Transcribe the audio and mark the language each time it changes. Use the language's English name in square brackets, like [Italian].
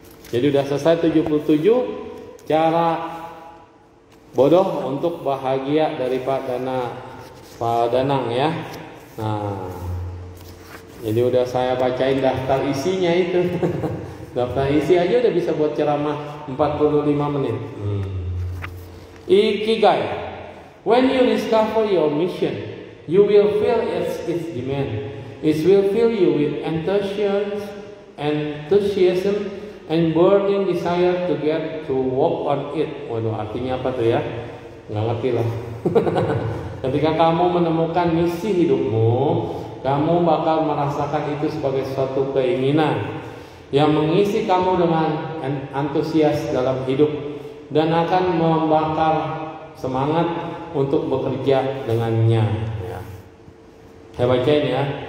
[Indonesian] Jadi udah selesai 77 cara bodoh untuk bahagia dari Pak Danang ya. Nah, jadi udah saya bacain daftar isinya itu. Daftar isi aja udah bisa buat ceramah 45 menit. Ikigai. [English] When you discover your mission, you will feel its demand. It will fill you with enthusiasm and burning desire to get to work on it. [Indonesian] Waduh, artinya apa tuh ya? Nggak ngerti lah. Ketika kamu menemukan misi hidupmu, kamu bakal merasakan itu sebagai suatu keinginan yang mengisi kamu dengan antusias dalam hidup dan akan membakar semangat untuk bekerja dengannya. Ya. Saya bacain ya.